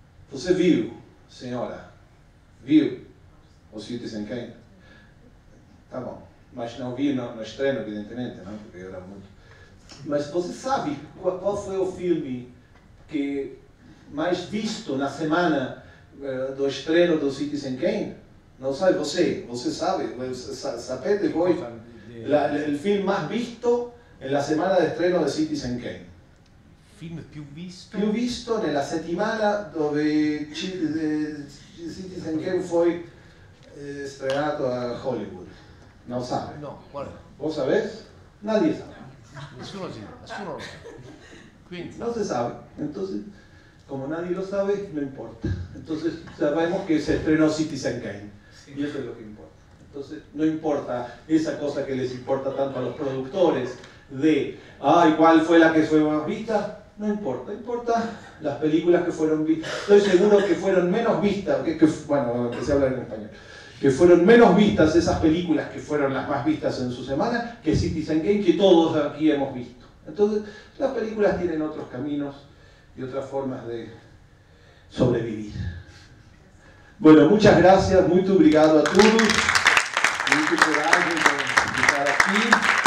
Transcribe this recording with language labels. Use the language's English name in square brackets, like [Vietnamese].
[Portuguese] Você viu, senhora? Viu o Citizen Kane? Tá bom. Mas não vi no estreno, evidentemente, não, porque era muito... Mas você sabe qual foi o filme que mais visto na semana do estreno do Citizen Kane? Não sabe você? Você sabe? [Italian] Sapete voi il film [Portuguese] mais visto [Italian] nella semana di estreno di Citizen Kane. Film più visto? Più visto nella settimana dove Citizen Kane foi estrenato a Hollywood. Non sabe? No, qual è? [Spanish] ¿Vos sabés? Nadie sabe. [Italian] Nessuno lo sa. Quindi. [Spanish] No se sabe. Entonces, como nadie lo sabe, no importa. Entonces, sabemos que se estrenó Citizen Kane. Y eso es lo que importa. Entonces, no importa esa cosa que les importa tanto a los productores de, ¿cuál fue la que fue más vista? No importa, importa las películas que fueron vistas. Estoy seguro que fueron menos vistas, bueno, que se habla en español, que fueron menos vistas esas películas que fueron las más vistas en su semana que Citizen Kane, que todos aquí hemos visto. Entonces, las películas tienen otros caminos y otras formas de sobrevivir. Bueno, muchas gracias, [Portuguese] muito obrigado a todos. Muito coragem por estar aqui.